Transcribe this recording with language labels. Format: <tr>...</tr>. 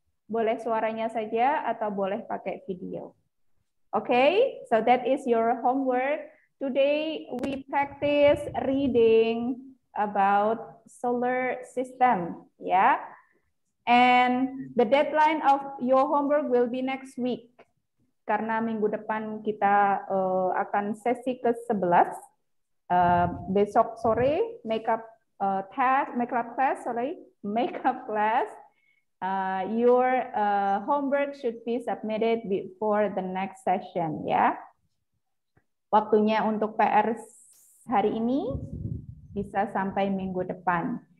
<id>Boleh suaranya saja atau boleh pakai video.</id> <en>Okay, so that is your homework. Today we practice reading about solar system, yeah. And the deadline of your homework will be next week.</en> <id>Karena minggu depan kita akan sesi ke-11. Besok sore makeup class.</id> <en>Your homework should be submitted before the next session, ya.</en> <id>Waktunya untuk PR hari ini bisa sampai minggu depan.</id>